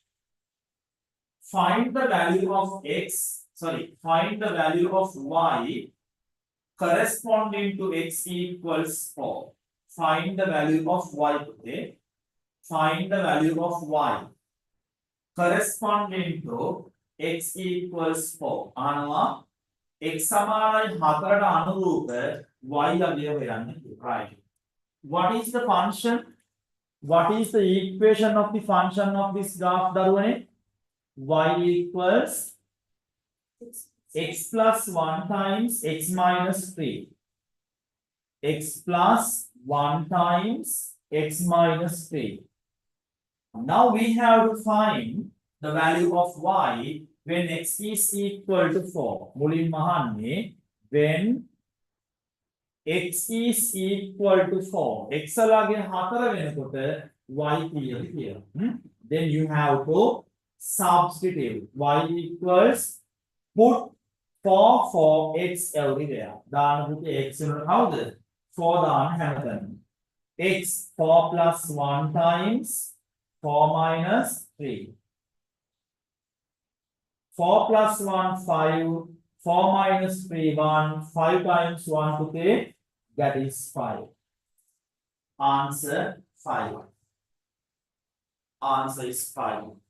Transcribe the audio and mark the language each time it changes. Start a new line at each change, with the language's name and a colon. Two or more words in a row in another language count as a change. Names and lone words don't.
English: Find the value of y corresponding to x equals 4. Find the value of y today. Find the value of y corresponding to x equals 4.
Sinhala: අනවා x සමානයි 4ට අනුරූප y අගය හොයන්න.
English: Right. What is the function? What is the equation of the function of this graph දරුවනේ? Y equals x plus 1 times x minus 3. X plus 1 times x minus 3. Now we have to find the value of y when x is equal to 4.
Sinhala: මුලින්ම අහන්නේ
English: when x is equal to 4.
Sinhala: x ලාගේ 4 වෙනකොට y කීයද කියලා.
English: Then you have to substitute y equals put 4 for x everywhere.
Sinhala: දාන පුතේ x වලට හවුද? 4 දාන්න හැමතැනම.
English: x 4 plus 1 times 4 minus 3. 4 plus 1 5. 4 minus 3 1. 5 times 1 පුතේ that is 5. Answer 5. Answer is 5.